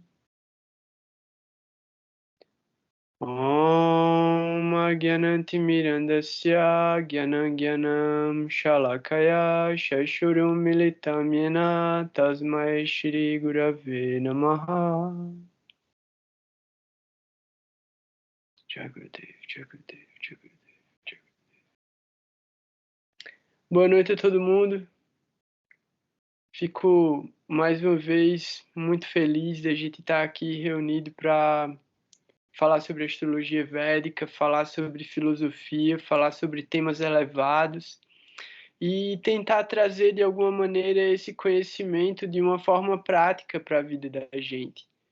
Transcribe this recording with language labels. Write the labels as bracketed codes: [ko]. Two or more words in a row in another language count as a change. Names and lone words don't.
[sa] ॐ अज्ञानतिमिरान्धस्य ज्ञानाञ्जनशलाकया चक्षुरुन्मीलितं येन तस्मै श्रीगुरवे नमः. [hi] जय गुरुदेव, जय गुरुदेव, जय गुरुदेव. [pt] Boa noite a todo mundo. Fico mais uma vez muito feliz de a gente estar aqui reunido para falar sobre astrologia védica, falar sobre filosofia, falar sobre temas elevados e tentar trazer de alguma maneira esse conhecimento de uma forma prática para a vida da gente.